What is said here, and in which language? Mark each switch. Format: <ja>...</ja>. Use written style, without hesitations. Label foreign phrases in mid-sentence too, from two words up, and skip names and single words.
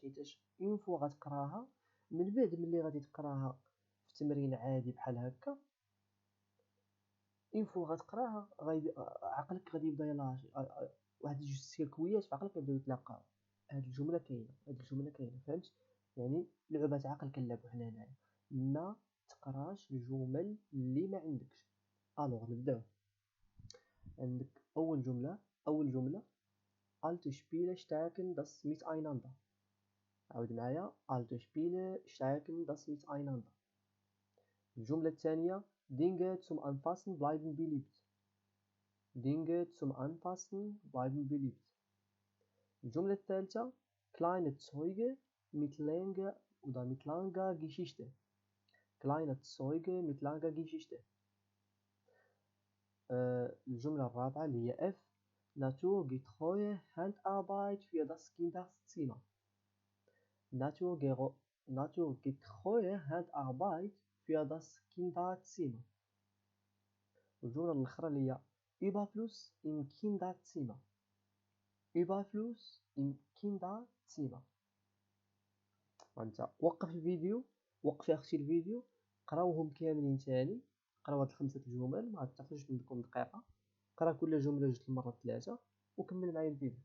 <ar>حيتاش</ar> <fr>une fois</fr> <ar>غتقراها، من بعد ملي غادي تقراها في تمرين عادي بحال هكا،</ar> <fr>une fois</fr> <ar>غتقراها غادي عقلك غادي يبدا يلاه واحد جوج سيركويات في عقلك يبداو يتلاقاو. هاد الجمله كاينه، هاد الجمله كاينه، فهمت؟ يعني لعبه عقل كنلعبوا حنا هنايا. ما تقراش الجمل اللي ما عندكش. الوغ نبداو. عندك اول جمله</ar> <de>alte Spiele stärken das Miteinander.</de> <ar>عاود معايا</ar> <de>alte Spiele stärken das Miteinander.</de> <ar>الجمله الثانيه</ar> <de>Dinge zum Anfassen bleiben beliebt. Dinge zum Anfassen bleiben beliebt.</de> <ar>الجملة الثالثة</ar> <de>kleine Zeuge mit langer Geschichte. Kleine Zeuge mit langer Geschichte.</de> <ar>الجملة الرابعة اللي هي</ar> <de>F naturgetreue Handarbeit für das Kinderzimmer. Naturgetreue Handarbeit für das Kinderzimmer.</de> <ar>والجملة الأخرى اللي هي</ar> <de>Überfluss im Kinderzimmer. Überfluss im Kinderzimmer.</de> <ar>وانت وقف الفيديو، وقف يا اختي الفيديو، قراوهم كاملين تاني. قراو هاد الخمسة الجمل، ما تاخذش منكم دقيقة. قرا كل جملة جوج المرات ثلاثة وكمل معايا الفيديو.</ar>